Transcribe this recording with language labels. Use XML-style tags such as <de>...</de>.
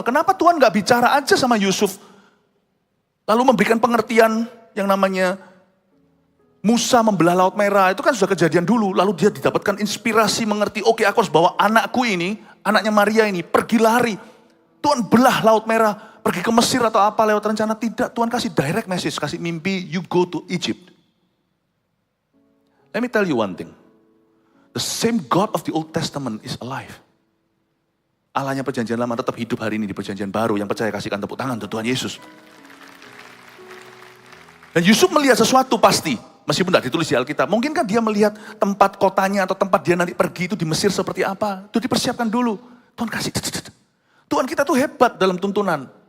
<id>Kenapa Tuhan gak bicara aja sama Yusuf? Lalu memberikan pengertian yang namanya Musa membelah Laut Merah. Itu kan sudah kejadian dulu. Lalu dia didapatkan inspirasi mengerti, oke, aku harus bawa anakku ini, anaknya Maria ini, pergi lari. Tuhan belah Laut Merah, pergi ke Mesir atau apa lewat rencana. Tidak, Tuhan kasih direct message, kasih mimpi,</id> <en>you go to Egypt. Let me tell you one thing. The same God of the Old Testament is alive.</en> <id>Allahnya perjanjian lama tetap hidup hari ini di perjanjian baru. Yang percaya kasihkan tepuk tangan untuk Tuhan Yesus. Dan Yusuf melihat sesuatu pasti, meskipun tidak ditulis di Alkitab. Mungkin kan dia melihat tempat kotanya atau tempat dia nanti pergi itu di Mesir seperti apa. Itu dipersiapkan dulu. Tuhan kasih. Tuhan kita tuh hebat dalam tuntunan.</id>